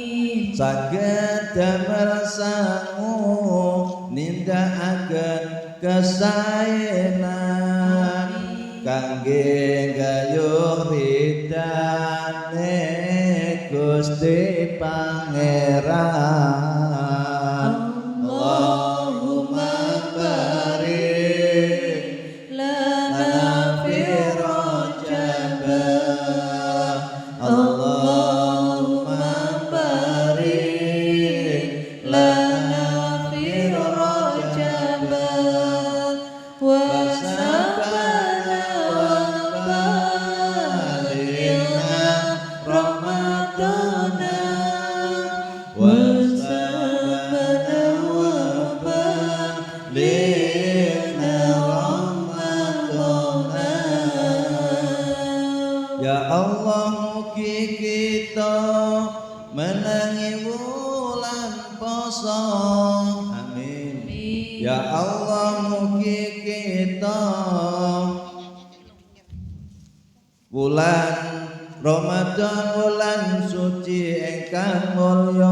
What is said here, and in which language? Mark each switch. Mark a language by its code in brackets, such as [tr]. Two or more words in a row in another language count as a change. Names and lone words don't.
[jv] Saged damel sangu nindakaken kesaenan kangge gayuh ridane Gusti Pangeran. [ar] اللهم بارك لنا في رجب. اللهم بارك لنا في رجب وشعبان وبلغنا رمضان وشعبان وبلغنا رمضان. يا الله [jv] mugi kita menangi wulan poso. Amin. [ar] يا الله [jv] mugi kita wulan Ramadan wulan suci ingkang mulya.